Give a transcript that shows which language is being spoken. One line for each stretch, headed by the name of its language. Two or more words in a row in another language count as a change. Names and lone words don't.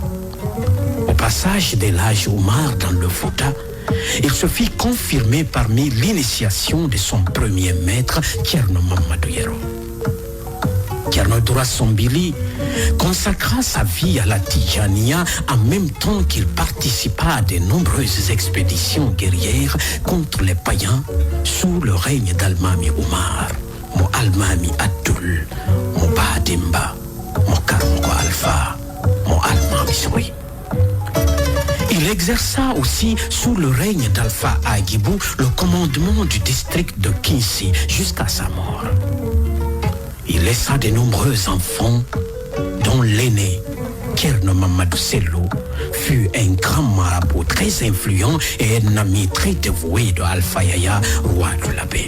French: Au passage d'El Hadj Omar dans le Fouta, il se fit confirmer parmi l'initiation de son premier maître, Tcherno Mamadou Yero. Thierno Doura Sombili consacra sa vie à la Tijaniya en même temps qu'il participa à de nombreuses expéditions guerrières contre les païens sous le règne d'Almami Omar, Mo Almami Abdul, Mo Badimba, Mo Karongo Alpha, Mo Almami Soui. Il exerça aussi sous le règne d'Alpha Agibou le commandement du district de Kinsi jusqu'à sa mort. Il laissa de nombreux enfants, dont l'aîné, Thierno Mamadou Sello, fut un grand marabout très influent et un ami très dévoué de Alpha Yaya, roi de Labé.